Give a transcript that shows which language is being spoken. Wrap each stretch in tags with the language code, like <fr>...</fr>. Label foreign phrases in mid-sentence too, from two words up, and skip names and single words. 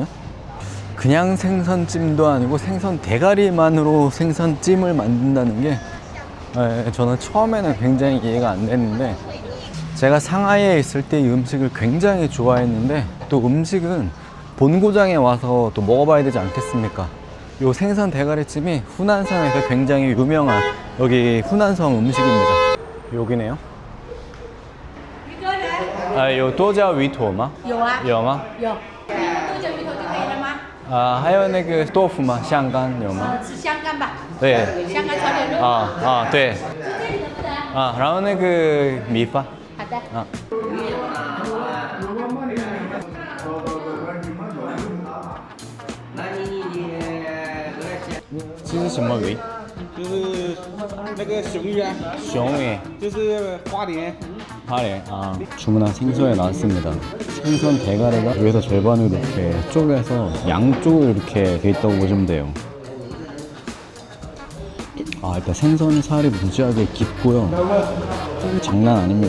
<ko>그냥 생선찜도 아니고 생선 대가리만으로 생선찜을 만든다는 게 저는 처음에는 굉장히 이해가 안 됐는데 제가 상하이에 있을 때 이 음식을 굉장히 좋아했는데 또 음식은 본고장에 와서 또 먹어봐야 되지 않겠습니까? 요 생선 대가리찜이 후난성에서 굉장히 유명한 여기 후난성 음식입니다. 여기네요. 아,</ko> <zh>有多加鱼头吗？有啊，有吗？有。多久鱼头就可以了吗？啊，还有那个豆腐吗？香干有吗？吃香干吧。对。香干炒点肉。对。啊，然后那个米饭。好的。啊。这是什么鱼？就是那个熊鱼啊，熊鱼。就是花鲢。</zh> <ko>파래. 아, 주문한 생선이 나왔습니다. 생선 대가리가 위에서 절반을 이렇게 쪼개서 양쪽으로 이렇게 돼 있다고 보시면 돼요. 아, 일단 생선 살이 무지하게 깊고요. 장난 아닙니다.</ko>